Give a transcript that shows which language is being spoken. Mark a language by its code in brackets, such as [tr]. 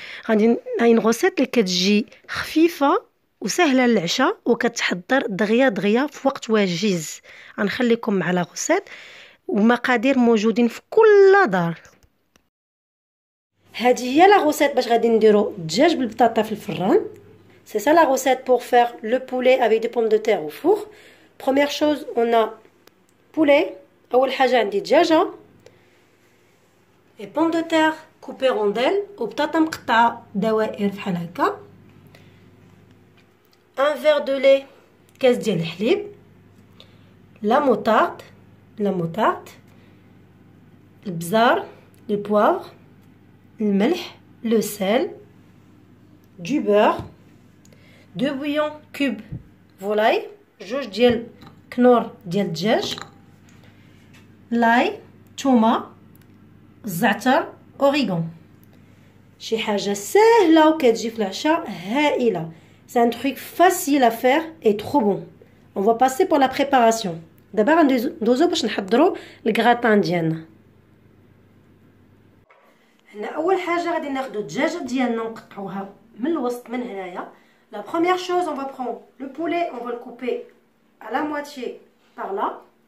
[ar] غادي هاي غوسيت اللي كتجي خفيفه وسهله للعشاء، وكتحضر دغيا دغيا في وقت وجيز. غنخليكم مع لا غوسيت، ومقادير موجودين في كل دار. هذه هي لا غوسيت باش غادي نديرو الدجاج بالبطاطا في الفران. [fr] C'est ça la recette pour faire le poulet avec des pommes de terre au four. Première chose, on a poulet. [ar] أول حاجة عندي دجاجة [fr] et pommes de terre coupées rondelles [ar] وبطاطا مقطعة دوائر بحال هكا. [fr] Un verre de lait, [ar] كاس ديال الحليب. [fr] La moutarde, البزار, le poivre, الملح, le sel, du beurre, 2 bouillons cubes volaille, [ar] جوج ديال كنور ديال الدجاج, لاي, تومه, الزعتر, اوريغون. شي حاجه سهله وكتجي في العشاء هائله. [fr] C'est un truc facile à faire et trop bon. On va passer pour la préparation. [ar] دابا غندوزو باش نحضروا الكغاتان ديالنا. هنا اول حاجه غادي ناخذ الدجاجه ديالنا ونقطعوها من الوسط من هنايا. [fr] La première chose, on va prendre le poulet, on va le couper à la moitié par là.